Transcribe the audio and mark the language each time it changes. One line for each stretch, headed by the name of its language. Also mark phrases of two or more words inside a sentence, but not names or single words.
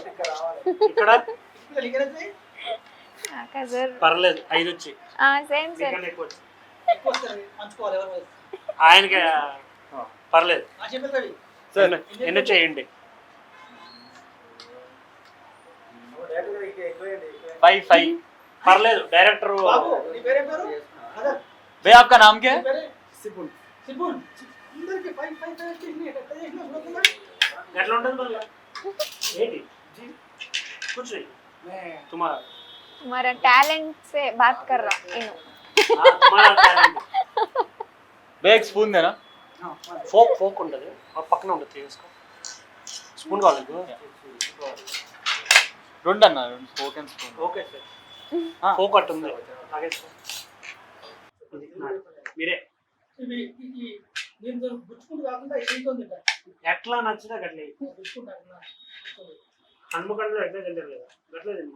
Telugu: ఇక్కడ పర్లేదు 5 వచ్చాయి. ఆయనకి పర్లేదు. ఎన్ని వచ్చాయండి? 5 పర్లేదు. డైరెక్టర్
Hindi: भैया आपका नाम क्या है?
Telugu: ఎట్లా ఉంటుంది మళ్ళీ ఏంటి?
Hindi: कुछ नहीं, तुम्हारा टैलेंट से बात कर रहा हूँ. हमारा टैलेंट. भैया एक स्पून देना.
Telugu: फोक ఉంటుంది పక్కన ఉంటుంది, తీసుకో. స్పూన్ కావాలి రెండు అన్న, 2
English: fork and spoon. okay sir.
Telugu: ఫోక్ అట్టు ఉంది మీరే ఎట్లా నచ్చినా గట్లే హన్మకొండలో ఎట్లా తింటారు గట్లే తింటారు.